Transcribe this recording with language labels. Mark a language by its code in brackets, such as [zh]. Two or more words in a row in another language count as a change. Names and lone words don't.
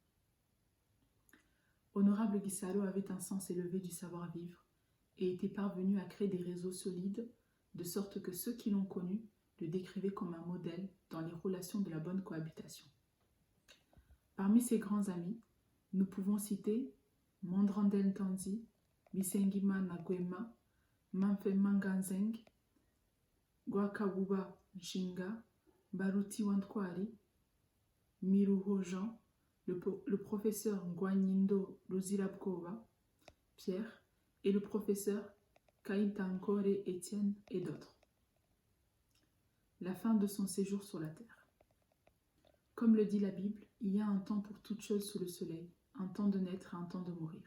[fr] Honorable Gisaro avait un sens élevé du savoir-vivre et était parvenu à créer des réseaux solides, de sorte que ceux qui l'ont connu le décrivaient comme un modèle dans les relations de la bonne cohabitation. Parmi ses grands amis, nous pouvons citer Mandrandel Tanzi, Bisengima Naguema, Manfe Manganzeng, Gwakabuba Nshinga, Baruti Wantkwari, Miruho Jean, le professeur Ngwanyindo Luzirabkova, Pierre, et le professeur Kaitankore Étienne et d'autres. La fin de son séjour sur la terre. Comme le dit la Bible, il y a un temps pour toute chose sous le soleil, un temps de naître et un temps de mourir.